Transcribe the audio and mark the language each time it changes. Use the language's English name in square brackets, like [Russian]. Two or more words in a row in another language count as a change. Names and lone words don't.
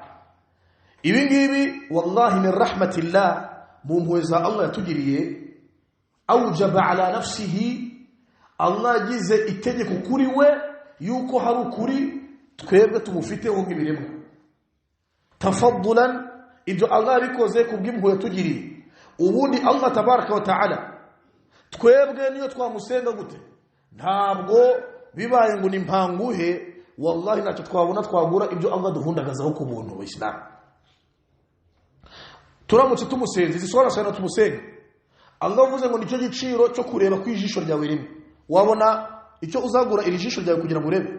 [Kinyarwanda] Ibi ngibi [Arabic] والله من رحمة الله, [Kinyarwanda] mu mpuhwe za Allah yatugiriye, [Arabic] أوجب على نفسه, [Kinyarwanda] Allah yagize itegeko kuri we yuko hari ukuri twebwe tumufiteho nk'ibiremwa. Tafaddulan, ibyo Allah yabikoze kubw'impuhwe yatugiriye. Ubundi Allah [Arabic] تبارك وتعالى [Kinyarwanda] twebwe niyo twamusenga gute, ntabwo bibaye ngo ni mpanguhe, wallahi ntacyo twabona twagura ibyo Allah duhundagazaho ku buntu wa Islam. Turamutse tumusenze zisora sana tumusenga, Allah avuze ngo nicyo giciro cyo kureba ku ijisho ryawe rimwe, wabona icyo uzagura iri jisho ryawe kugira ngo urebe?